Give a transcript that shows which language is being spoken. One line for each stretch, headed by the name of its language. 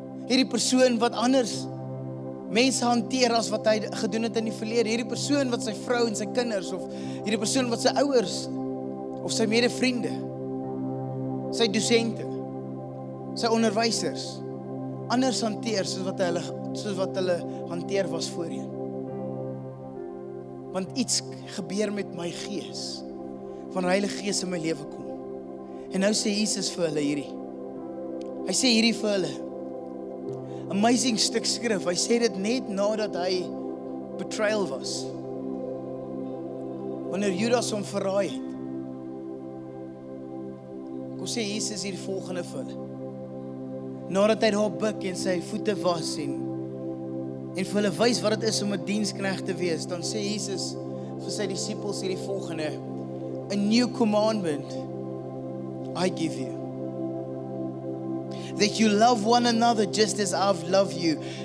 Afrikaans: Hierdie persoon wat anders mense hanteer as wat hy gedoen het in die verlede. Hierdie persoon wat sy vrou en sy kinders, of hierdie persoon wat sy ouers, of sy medevriende, sy dosente, sy onderwysers, anders hanteer soos wat hulle hanteer was voorheen. Want iets gebeur met my gees, van Heilige Gees in my lewe kom. En nou sê Jesus vir hulle hierdie. Hy sê hierdie vir hulle. Amazing stuk skrif, hy sê dit net nadat hy betrayal was. Wanneer Judas hom verraai het. Hoe sê Jesus hier die volgende vir hulle? Nadat hy daar buk en sy voete was en vir hulle wys wat dit is om 'n diensknegt te wees, dan sê Jesus vir sy disippels hier die volgende:
English: A new commandment I give you. That you love one another just as I've loved you.